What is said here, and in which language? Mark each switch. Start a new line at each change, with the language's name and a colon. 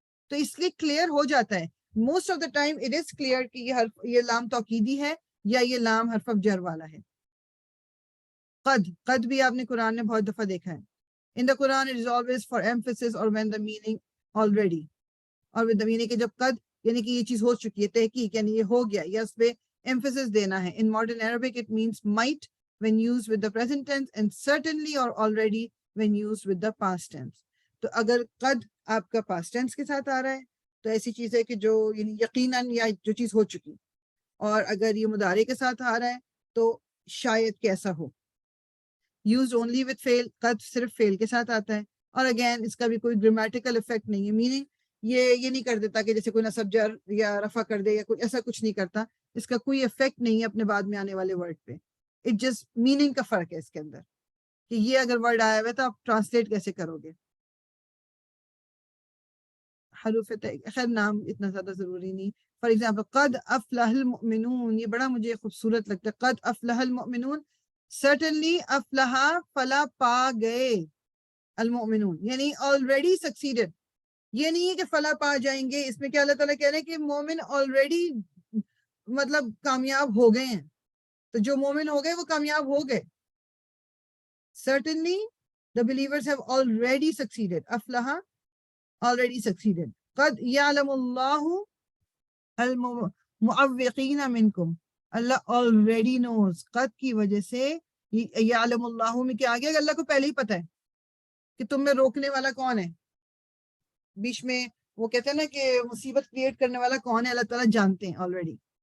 Urdu: تو اس لیے کلیئر ہو جاتا ہے
English: most of the time it is clear
Urdu: کہ یہ لام توکیدی ہے یا یہ لام حرف آف جر والا ہے. قد بھی آپ نے قرآن میں بہت دفعہ دیکھا ہے.
English: In the Quran it is always for emphasis or when the meaning already,
Urdu: اور with the meaning کہ جب قد یعنی کہ یہ چیز ہو چکی ہے, تحقیق یعنی یہ ہو گیا, یا اس پہ emphasis دینا ہے.
English: In modern Arabic it means might when used with the present tense, and certainly or already when used with the past tense.
Urdu: تو اگر قد آپ کا past tense کے ساتھ آ رہا ہے تو ایسی چیز ہے کہ جو یعنی یقیناً یا جو چیز ہو چکی, اور اگر یہ مضارع کے ساتھ آ رہا ہے تو شاید کیسا ہو. used only with فعل, قد صرف فعل کے ساتھ آتا ہے. اور اگین اس کا بھی کوئی گرامیٹیکل افیکٹ نہیں ہے, میننگ یہ نہیں کر دیتا کہ جیسے کوئی نصب جر یا رفع کر دے, یا کوئی ایسا کچھ نہیں کرتا. اس کا کوئی افیکٹ نہیں ہے اپنے بعد میں آنے والے ورڈ پہ. اٹ جسٹ میننگ کا فرق ہے اس کے اندر کہ یہ اگر ورڈ آیا ہوا ہے تو آپ ٹرانسلیٹ کیسے کرو گے. حروف خیر نام اتنا زیادہ ضروری نہیں. فار ایگزامپل قد افلح المؤمنون, یہ بڑا مجھے خوبصورت لگتا ہے.
Arabic: قد افلح المؤمنون,
Urdu: certainly افلح فلا پا گئے, المؤمنون یعنی already succeeded. یہ نہیں ہے کہ فلا پا جائیں گے, اس میں کیا اللہ تعالیٰ کہہ رہے ہیں کہ مومن already مطلب کامیاب ہو گئے ہیں, تو جو مومن ہو گئے وہ کامیاب ہو گئے.
English: certainly the believers have already succeeded. افلح already succeeded.
Arabic: قد يعلم الله المعوقين منكم, اللہ
English: already knows.
Urdu: قد کی وجہ سے یعلم اللہ میں کیا آگیا کہ اللہ کو پہلے ہی پتہ ہے کہ تم میں روکنے والا کون ہے. بیچ میں وہ کہتے ہیں نا کہ مصیبت کریٹ کرنے والا کون ہے, اللہ تعالیٰ جانتے ہیں already.